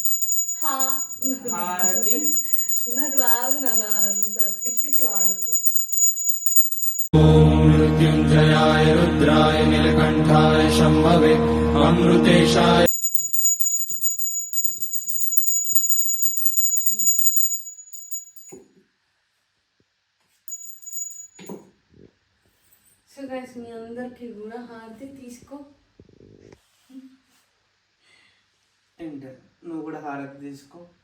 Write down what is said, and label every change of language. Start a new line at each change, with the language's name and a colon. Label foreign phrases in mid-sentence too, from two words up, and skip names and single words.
Telugu: హారతి. నాకు రాదు నాన్న, అంత పిచ్చి పిచ్చి వాడద్దు.
Sanskrit: मृत्युञ्जयाय रुद्राय नीलकण्ठाय शम्भवे अमृतेशाय
English: so guys
Telugu: మీ అందరికి కూడా హారతి తీసుకో. అండ్ నువ్వు కూడా హారతి తీసుకో.